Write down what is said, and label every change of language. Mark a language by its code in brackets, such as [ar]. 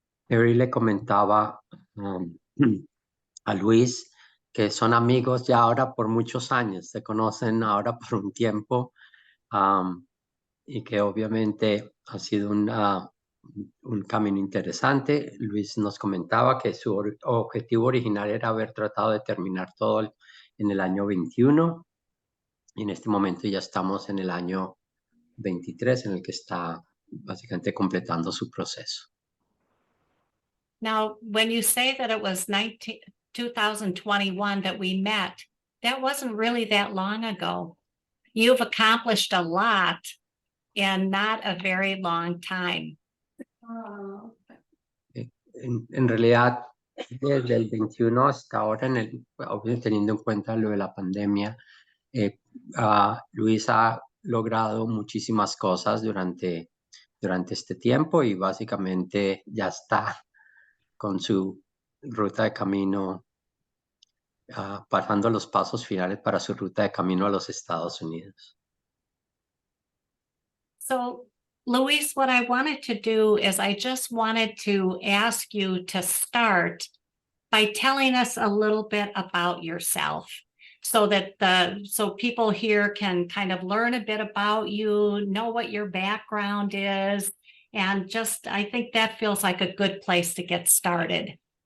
[es] Harry le comentaba a Luis que son amigos ya ahora por muchos años, se conocen ahora por un tiempo, y que obviamente ha sido un camino interesante. Luis nos comentaba que su objetivo original era haber tratado de terminar todo en el año 21, y en este momento ya estamos en el año 23, en el que está básicamente completando su proceso. [en] Now, when you say that it was 2021 that we met, that wasn't really that long ago. You've accomplished a lot in not a very long time. [es] En realidad, desde el 21 hasta ahora, teniendo en cuenta lo de la pandemia, Luis ha logrado muchísimas cosas durante este tiempo y básicamente ya está con su ruta de camino, pasando los pasos finales para su ruta de camino a los Estados Unidos. [en] So, Luis, what I wanted to do is I just wanted to ask you to start by telling us a little bit about yourself, so that so people here can kind of learn a bit about you, know what your background is, and I think that feels like a good place to get started.